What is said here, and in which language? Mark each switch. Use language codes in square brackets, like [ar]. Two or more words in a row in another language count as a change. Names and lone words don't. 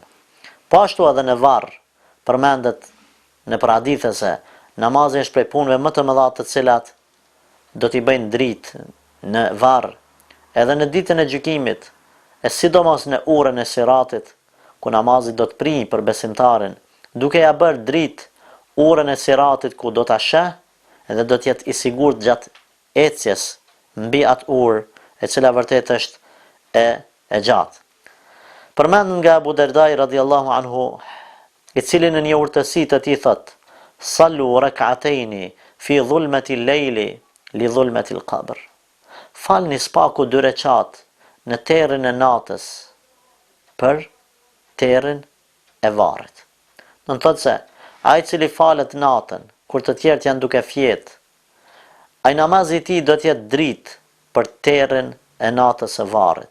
[sq] Po ashtu edhe në varr, përmendet në për hadithe se namazi është prej punëve më të mëdha të cilat do t'i bëjnë dritë në varr, edhe në ditën e gjykimit, e sidomos në orën e siratit, ku namazi do të prijë për besimtarin, duke ja bërë dritë orën e siratit ku do ta sheh, edhe do të jetë i sigurt gjatë ecjes mbi atë orë, e cila vërtet është e gjatë. Përmend nga Abu Dardai [ar] رضي الله عنه, [sq] i cili në një urtësi të tij thot: [ar] "صلوا ركعتين في ظلمة الليل لظلمة القبر." [sq] Falni spaku 2 rekat në terrin e natës për terrin e varrit. Do të thotë se ai i cili falet natën kur të tjerët janë duke fjetë, ai namazi i tij do të jetë dritë për terrin e natës së varrit.